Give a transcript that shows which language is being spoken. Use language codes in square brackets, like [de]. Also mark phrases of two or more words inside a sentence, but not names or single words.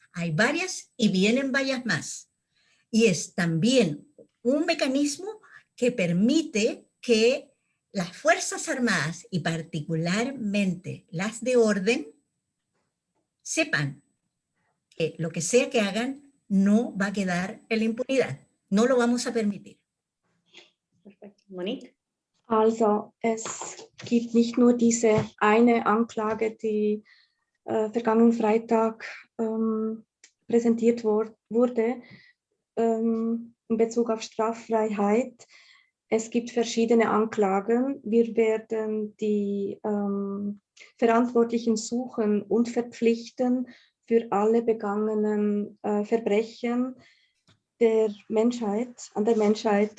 [es] Hay varias y vienen varias más. Y es también un mecanismo que permite que las Fuerzas Armadas y particularmente las de orden sepan que lo que sea que hagan no va a quedar en la impunidad. No lo vamos a permitir. Perfecto. Monique? [de] Also es gibt nicht nur diese eine Anklage, die vergangenen Freitag präsentiert wurde in Bezug auf Straffreiheit. Es gibt verschiedene Anklagen. Wir werden die Verantwortlichen suchen und verpflichten für alle begangenen Verbrechen der Menschheit, an der Menschheit.